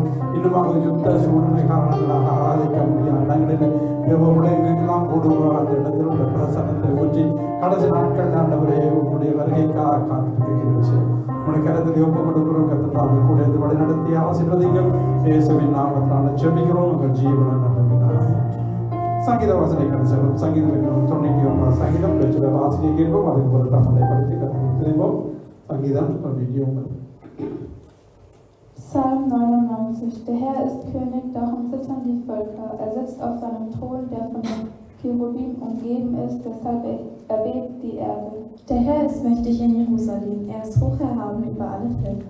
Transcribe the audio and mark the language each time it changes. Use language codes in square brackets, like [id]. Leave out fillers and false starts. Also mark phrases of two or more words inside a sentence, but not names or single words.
[ta] இன்னுமாக யுத்த சூழ்நிலை காரணங்களாக ஆராதிக்க முடியாத இடங்களில் தேவனுடைய எங்கெல்லாம் கூடுகிறோம் அந்த இடத்தில் உள்ள பிரசனத்தை ஊற்றி கடைசி நாட்கள் ஆண்டவரே உங்களுடைய வருகைக்காக காத்திருக்கிற விஷயம் உடைய கருத்தில் ஒப்புக் கொடுக்கிறோம். கர்த்தர் கூட வழி நடத்தி ஆசீர்வதிங்கள். இயேசுவின் நாமத்தினால ஜெபிக்கிறோம். உங்கள் ஜீவனை நல்ல சங்கீத வாசனைகள் செல்லும். சங்கீதம் 99 சங்கீதம் வாசனை கேட்போம். அதே போல தமிழை படித்து கற்றுப்போம். சங்கீதம் 99. [de] Psalm 99. Der Herr ist König, darum zittern die Völker. Er sitzt auf seinem Thron, der von den Cherubim umgeben ist, deshalb erbebt die Erde. Der Herr ist mächtig in Jerusalem, er ist hoch erhaben über alle Völker.